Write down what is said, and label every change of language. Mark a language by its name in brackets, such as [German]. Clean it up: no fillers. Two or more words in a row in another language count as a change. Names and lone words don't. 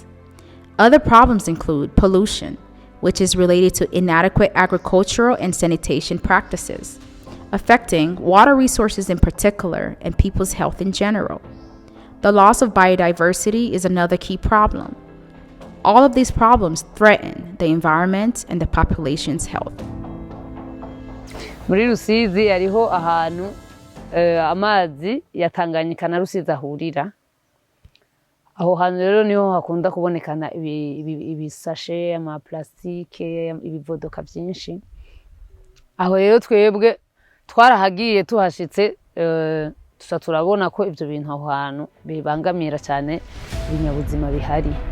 [English] Other problems include pollution, which is related to inadequate agricultural and sanitation practices, affecting water resources in particular and people's health in general. The loss of biodiversity is another key problem. All of these problems threaten the environment and the population's health. [Rundi] Muri Rusizi hariho ahantu amazi ya Tanganyika na Rusizi ahurira. Aho hantu rero niho hakunda kubonekana ibisashe, ama plastike, ibivodoka byinshi. Aho rero twebwe twarahagiye tuhashitse turabona ko ivyo bintu aho hantu bibangamira cyane ibinyabuzima bihari.